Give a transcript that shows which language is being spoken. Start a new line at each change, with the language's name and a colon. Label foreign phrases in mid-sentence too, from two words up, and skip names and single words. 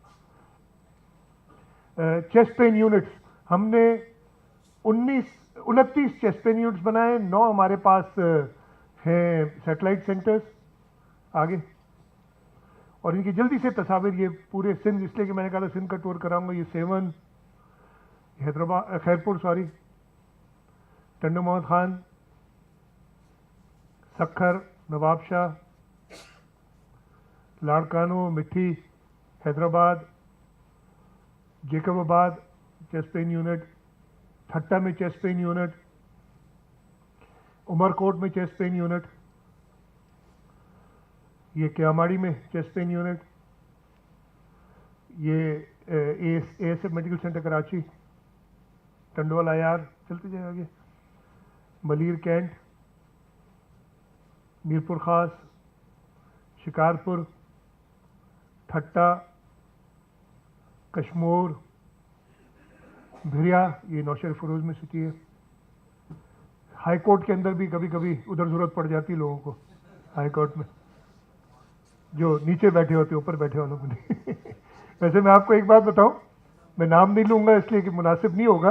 English: chest pain units
Urdu: ہم نے 29
English: chest pain units
Urdu: बनाए। 9 ہمارے پاس ہیں
English: satellite centers
Urdu: आगे। اور ان کی جلدی سے تصویر، یہ پورے سندھ، اس لیے کہ میں نے کہا تھا سندھ کا ٹور کراؤں گا. یہ سیون, حیدرآباد، خیرپور سوری، ٹنڈو محمد خان، سکھر، نوابشاہ، لاڑکانہ، مٹھی، حیدرآباد، جیکب آباد
English: chest pain unit,
Urdu: ٹھٹھہ میں
English: chest pain unit,
Urdu: عمرکوٹ میں
English: chest pain unit,
Urdu: یہ کیماڑی میں
English: chest pain unit,
Urdu: یہ اے ایس ایف
English: medical center
Urdu: کراچی، ٹنڈو اللہ یار، چلتے جائیں آگے, ملیر کینٹ، میرپور خاص، شکارپور، ٹھٹھہ، کشمور، بھریا, یہ نوشہرو فیروز میں سٹی ہے.
English: high court
Urdu: کے اندر بھی کبھی کبھی ادھر ضرورت پڑ جاتی ہے لوگوں کو,
English: high court
Urdu: میں جو نیچے بیٹھے ہوتے، اوپر بیٹھے والوں کو نہیں. ویسے میں آپ کو ایک بات بتاؤں، میں نام نہیں لوں گا اس لیے کہ مناسب نہیں ہوگا.